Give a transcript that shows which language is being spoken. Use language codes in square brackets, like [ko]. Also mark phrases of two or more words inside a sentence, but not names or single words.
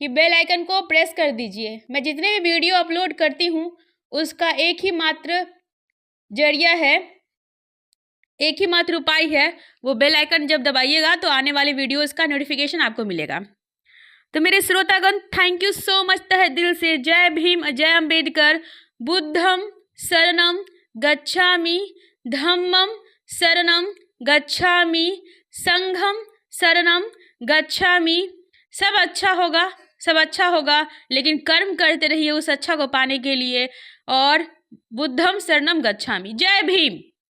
[hi] कि [en] bell icon [hi] को प्रेस कर दीजिए। मैं जितने भी वीडियो अपलोड करती हूँ उसका एक ही मात्र जरिया है, एक ही मात्र उपाय है, वो [en] bell icon [hi] जब दबाइएगा तो आने वाले वीडियोस का नोटिफिकेशन आपको मिलेगा। तो मेरे श्रोतागण, [en] thank you so much [hi] तहे दिल से। जय भीम, जय अम्बेडकर। [pi] बुद्धम शरणम गच्छामि, धम्मम शरणम गच्छामि, संघम शरणम गच्छामि। [hi] सब अच्छा होगा, सब अच्छा होगा, लेकिन कर्म करते रहिए उस अच्छा को पाने के लिए। और [pi] बुद्धम शरणम गच्छामि। [hi] जय भीम।